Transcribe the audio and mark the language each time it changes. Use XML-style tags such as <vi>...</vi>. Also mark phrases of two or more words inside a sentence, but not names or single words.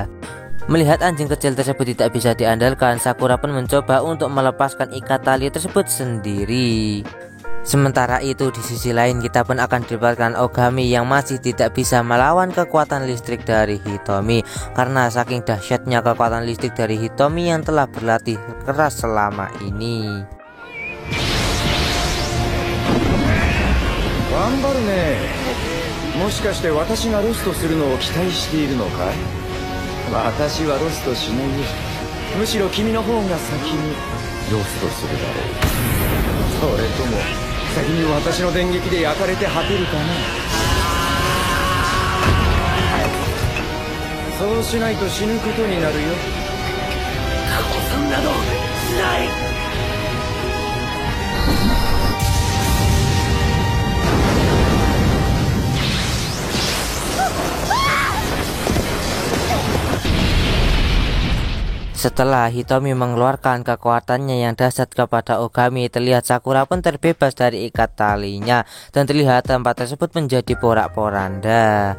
<id>Melihat anjing kecil tersebut tidak bisa diandalkan, Sakura pun mencoba untuk melepaskan ikat tali tersebut sendiri. Sementara itu di sisi lain kita pun akan didapatkan Ogami yang masih tidak bisa melawan kekuatan listrik dari Hitomi, karena saking dahsyatnya kekuatan listrik dari Hitomi yang telah berlatih keras selama ini.</id> <ja>頑張るね。もしかして私がロストするのを期待しているのかい？私はロストしないよ。むしろ君の方が先にロストするだろう。それとも先に私の電撃で焼かれて果てるかな。そうしないと死ぬことになるよ。そんなどしない。</ja> <id>Setelah Hitomi mengeluarkan kekuatannya yang dahsyat kepada Ogami, terlihat Sakura pun terbebas dari ikat talinya dan terlihat tempat tersebut menjadi porak-poranda.</id>